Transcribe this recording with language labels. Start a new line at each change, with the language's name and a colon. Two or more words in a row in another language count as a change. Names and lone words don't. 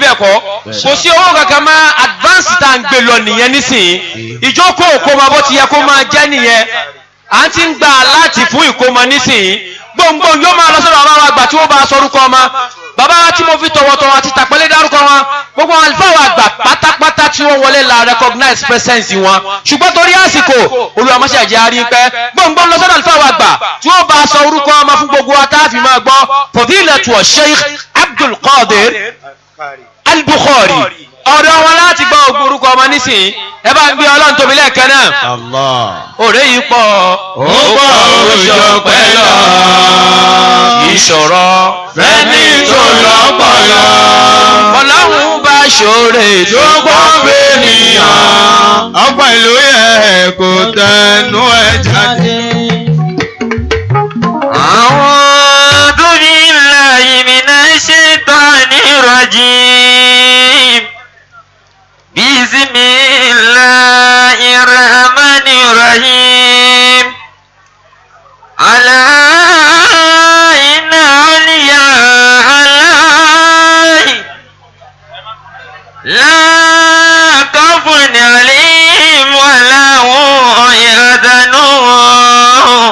Yoruba: bẹ́ẹ̀ kọ́ kò sí owó kankan máa advance tá à ń gbé lọ nìyẹn nísìnyí ìjókòó ìkómọ bó ti yẹ kó máa jẹ́ nìyẹn à ń ti ń gbà láti fún ìkómọ nísìnyí gbòǹgbò yóò máa lọ sọ́dọ̀ àwọn àgbà tí wọ́n bá sọrúkọ ọmọ bàbá wa tí mo fi tọ̀wọ̀tọ̀wọ̀ àti tàpẹ́lẹ́ dárúkọ wọn gbogbo àwọn àlùfáà wa àgbà pátápátá tí wọ́n wọlé la
English: recognize presence
Yoruba: wọn ṣùgbọ́n torí àsìkò olùwàmọ́sàjẹ́ àrí pẹ́ gbòǹgbò lọ sọ́dọ̀ àlùfáà wa àgbà tí wọ́n bá sọ orúkọ ọmọ fún gbogbo wa tá a fi máa gbọ́ Fadilatu Sheikh Abdul Qadir Al-Bukhari ọ̀dọ̀ wọn láti gbọ́ orúkọ ọmọ nísìnyí ẹ bá ń gbé ọlọ́run tóbi lẹ́ẹ̀kan náà. òré yìí pọ̀ ó pọ̀ òjò pẹ̀lú ìṣòro fẹ́ni tó lọ́pọ̀lọ́ ọlọ́run bá ṣòro tó gbọ́ fẹ́nìyàn ọ̀pọ̀ ìlú yẹ kò tẹnu ẹ̀ jáde.
Arabic: أعوذ بالله من الشيطان الرجيم. بسم الله الرحمن الرحيم. ألا إن أولياء الله لا خوف عليهم ولا هم يحزنون.